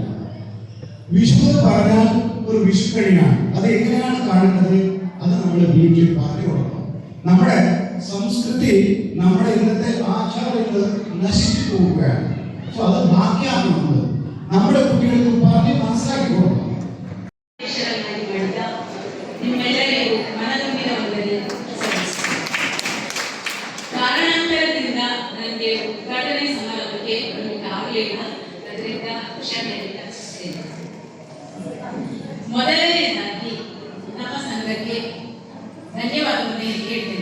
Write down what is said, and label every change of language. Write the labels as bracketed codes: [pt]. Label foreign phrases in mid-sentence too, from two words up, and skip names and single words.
[ml] വിഷു എന്ന് പറഞ്ഞാൽ ഒരു വിഷുക്കണിയാണ്. അത് എങ്ങനെയാണ് കാണുന്നത്? അത് നമ്മൾ വീട്ടിൽ പറഞ്ഞു കൊടുക്കണം. നമ്മുടെ സംസ്കൃതി, നമ്മുടെ ഇന്നത്തെ ആചാരങ്ങൾ നശിച്ചു പോവുകയാണ്. സോ അത് ബാക്കിയാണ് നമ്മുടെ കുട്ടികൾക്ക് പറഞ്ഞ് മനസ്സിലാക്കി കൊടുക്കണം. [kn] ಕಾರಣಾಂತರದಿಂದ ನನಗೆ ಉದ್ಘಾಟನೆ ಸಮಾರಂಭಕ್ಕೆ ಆಗಲಿಲ್ಲ, ಅದರಿಂದ ಕ್ಷಮೆಯನ್ನು ಯಾಚಿಸುತ್ತೇನೆ. ಮೊದಲನೆಯದಾಗಿ ನಮ್ಮ ಸಂಘಕ್ಕೆ ಧನ್ಯವಾದವನ್ನು ಹೇಳ್ತೇನೆ.